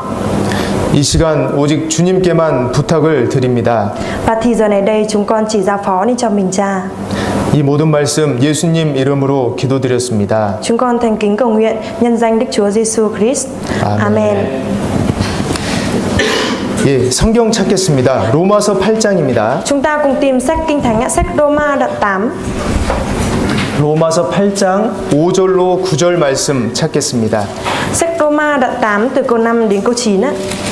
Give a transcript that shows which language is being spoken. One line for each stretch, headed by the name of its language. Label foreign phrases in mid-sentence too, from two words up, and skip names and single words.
Korean: 이 시간 오직 주님께만 부탁을 드립니다.
Vietnamese: Và thì giờ này đây chúng con chỉ giao phó nên cho mình Cha.
Korean: 이 모든 말씀 예수님 이름으로 기도드렸습니다.
Vietnamese: Chúng con thành kính cầu nguyện nhân danh Đức Chúa Giêsu Christ. Amen.
Korean: 예, 성경 찾겠습니다. 로마서 8장입니다.
Vietnamese: Chúng ta cùng tìm sách kinh thánh sách Roma đoạn 8.
Korean: 로마서 8장 5절로 9절 말씀 찾겠습니다.
Vietnamese: Sách Roma đoạn 8 từ câu 5 đến câu 9 á.